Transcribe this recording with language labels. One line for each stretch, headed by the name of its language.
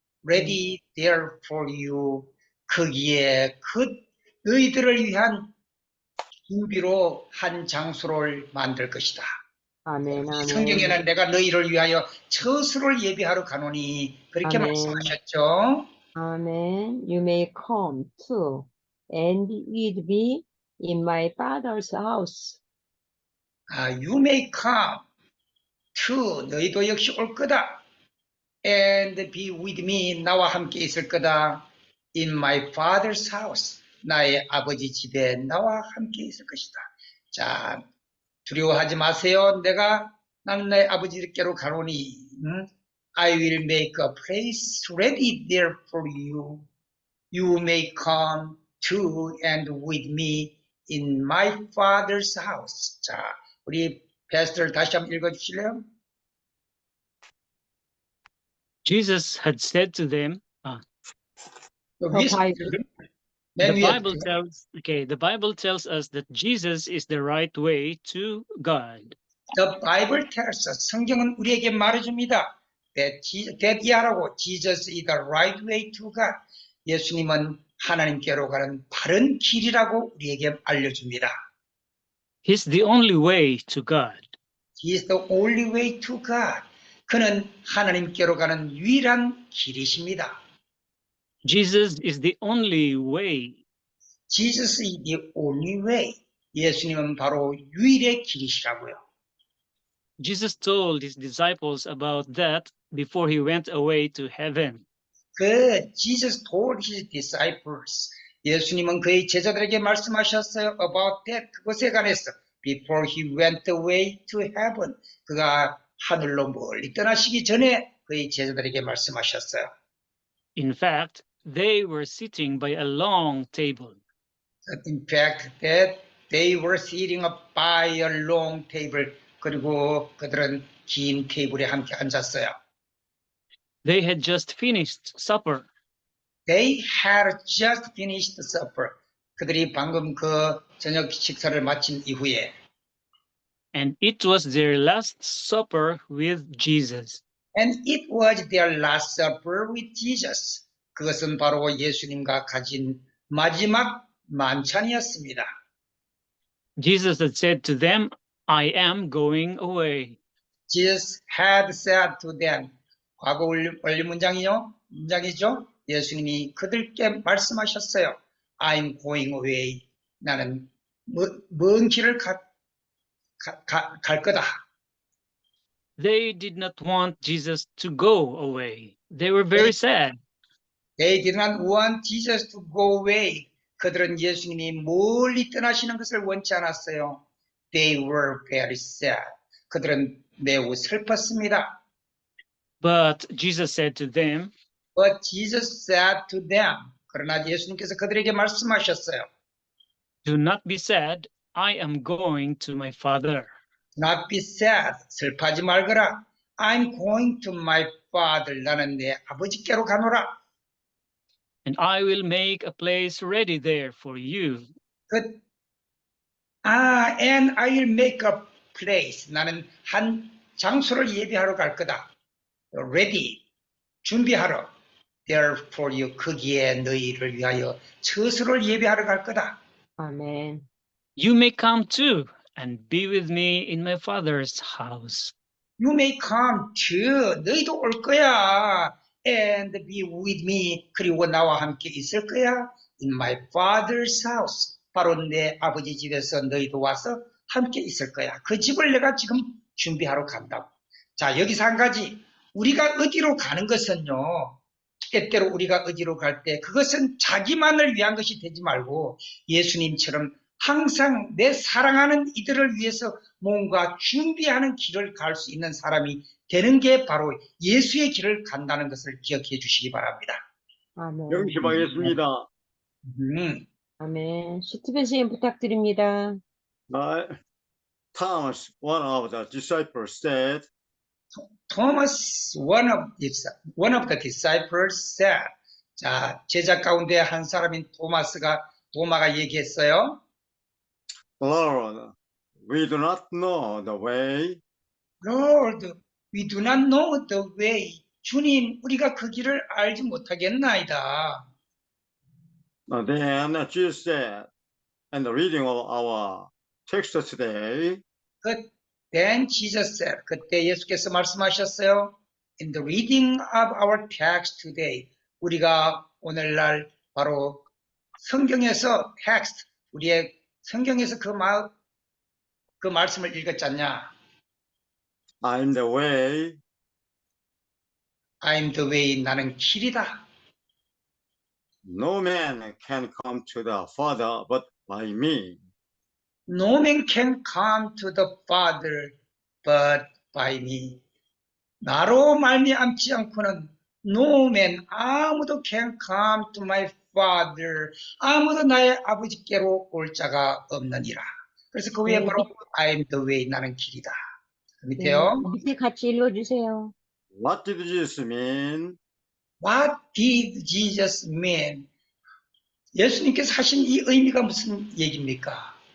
English: Ready there for you.
Korean: 거기에 너희들을 위한 준비로 한 장소를 만들 것이다. 아멘, 아멘. 성경에는 내가 너희를 위하여 처소를 예비하러 가노니 그렇게 아멘. 말씀하셨죠.
English: Amen. You may come too, and with me in my Father's house. You may come to,
Korean: 너희도 역시 올 거다.
English: And be with me,
Korean: 나와 함께 있을 거다.
English: In my father's house,
Korean: 나의 아버지 집에 나와 함께 있을 것이다. 자, 두려워하지 마세요. 나는 내 아버지께로 가노니.
English: I will make a place ready there for you. You may come to and with me in my father's house.
Korean: 자, 우리 패스터를 다시 한번 읽어주실래요?
English: Jesus had said to them,
Korean: 그 더 위에서 바이블. 맨
English: the
Korean: 위에
English: Bible tells us that Jesus is the right way to God. The Bible tells us,
Korean: 성경은 우리에게 말해줍니다.
English: that
Korean: 이하라고
English: Jesus is the right way to God.
Korean: 예수님은 하나님께로 가는 바른 길이라고 우리에게 알려줍니다.
English: He's the only way to God. He is the only way to God.
Korean: 그는 하나님께로 가는 유일한 길이십니다.
English: Jesus is the only way. Jesus is the only way.
Korean: 예수님은 바로 유일의 길이시라고요.
English: Jesus told his disciples about that before he went away to heaven. Jesus told his disciples.
Korean: 예수님은 그의 제자들에게 말씀하셨어요.
English: About that.
Korean: 그것에 관해서.
English: Before he went away to heaven.
Korean: 그가 하늘로 멀리 떠나시기 전에 그의 제자들에게 말씀하셨어요.
English: In fact, they were sitting by a long table. In fact, that they were sitting up by a long table.
Korean: 그리고 그들은 긴 테이블에 함께 앉았어요.
English: They had just finished supper. They had just finished supper.
Korean: 그들이 방금 그 저녁 식사를 마친 이후에
English: And it was their last supper with Jesus. And it was their last supper with Jesus.
Korean: 그것은 바로 예수님과 가진 마지막 만찬이었습니다.
English: Jesus had said to them, I am going away. Jesus had said to them.
Korean: 과거 원리 문장이죠. 예수님이 그들께 말씀하셨어요.
English: I'm going away.
Korean: 나는 먼 길을 갈 거다.
English: They did not want Jesus to go away. They were very sad. They did not want Jesus to go away.
Korean: 그들은 예수님이 멀리 떠나시는 것을 원치 않았어요.
English: They were very sad.
Korean: 그들은 매우 슬펐습니다.
English: But Jesus said to them, But Jesus said to them.
Korean: 그러나 예수님께서 그들에게 말씀하셨어요.
English: Do not be sad. I am going to my Father. Do not be sad.
Korean: 슬퍼하지 말거라.
English: I'm going to my Father.
Korean: 나는 내 아버지께로 가노라.
English: And I will make a place ready there for you. And I will make a place.
Korean: 나는 한 장소를 예비하러 갈 거다.
English: Ready.
Korean: 준비하러.
English: There for you.
Korean: 거기에 너희를 위하여 처소를 예비하러 갈 거다. 아멘.
English: You may come too and be with me in my Father's house. You may come too.
Korean: 너희도 올 거야.
English: And be with me.
Korean: 그리고 나와 함께 있을 거야.
English: In my father's house.
Korean: 바로 내 아버지 집에서 너희도 와서 함께 있을 거야. 그 집을 내가 지금 준비하러 간다고. 자, 여기서 한 가지. 우리가 어디로 가는 것은요. 때때로 우리가 어디로 갈 때 그것은 자기만을 위한 것이 되지 말고 예수님처럼 항상 내 사랑하는 이들을 위해서 뭔가 준비하는 길을 갈 수 있는 사람이 되는 게 바로 예수의 길을 간다는 것을 기억해 주시기 바랍니다. 아멘. 명심하겠습니다. 아멘. 스티븐 선생님 부탁드립니다.
English: Thomas, one of the disciples, said, Thomas, one of the disciples said,
Korean: 자, 제자 가운데 한 사람인 도마가 얘기했어요.
English: Lord, we do not know the way. Lord, we do not know the way.
Korean: 주님, 우리가 그 길을 알지 못하겠나이다.
English: Then Jesus said, in the reading of our text today, Then Jesus said,
Korean: 그때 예수께서 말씀하셨어요.
English: In the reading of our text today,
Korean: 우리가 오늘날 바로 성경에서 text, 우리의 성경에서 그 말씀을 읽었잖냐?
English: I'm the way. I'm the way,
Korean: 나는 길이다.
English: No man can come to the Father but by me. No man can come to the Father but by me.
Korean: 나로 말미암지 않고는
English: no man,
Korean: 아무도
English: can come to my Father.
Korean: 아무도 나의 아버지께로 올 자가 없느니라. 그래서 그 위에 바로
English: I'm the way,
Korean: 나는 길이다. 밑에요. 밑에 같이 읽어주세요.
English: What did Jesus mean? What did Jesus mean?
Korean: 예수님께서 하신 이 의미가 무슨 얘기입니까?